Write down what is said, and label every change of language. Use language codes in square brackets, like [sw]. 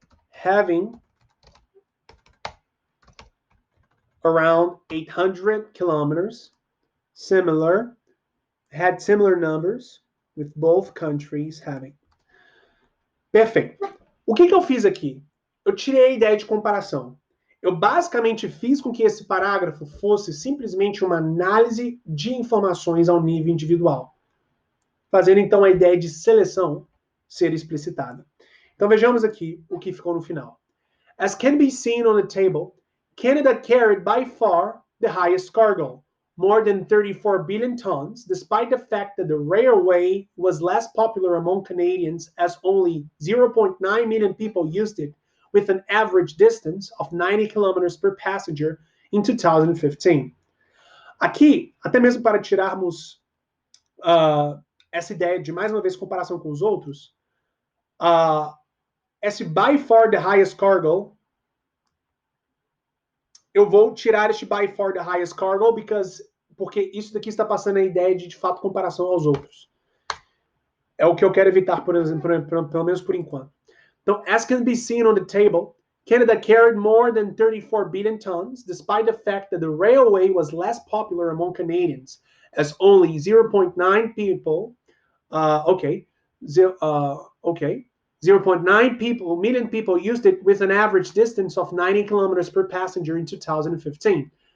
[en] having around 800 kilometers, had similar numbers, with both countries having. [pt] Perfeito. O que eu fiz aqui? Eu tirei a ideia de comparação. Eu basicamente fiz com que esse parágrafo fosse simplesmente uma análise de informações ao nível individual, fazendo então a ideia de seleção ser explicitada. Então vejamos aqui o que ficou no final. [en] As can be seen on the table, Canada carried by far the highest cargo, more than 34 billion tons, despite the fact that the railway was less popular among Canadians as only 0.9 million people used it, with an average distance of 90 kilometers per passenger in 2015. [pt] Aqui, até mesmo para tirarmos essa ideia de, mais uma vez, comparação com os outros, esse [en] by far the highest cargo, [pt] eu vou tirar este by far the highest cargo porque isso daqui está passando a ideia de fato, comparação aos outros. É o que eu quero evitar, por exemplo, pelo menos por enquanto. Então, [en] as can be seen on the table, Canada carried more than 34 billion tons, despite the fact that the railway was less popular among Canadians, as only 0.9 million people used it, with an average distance of 90 kilometers per passenger in 2015.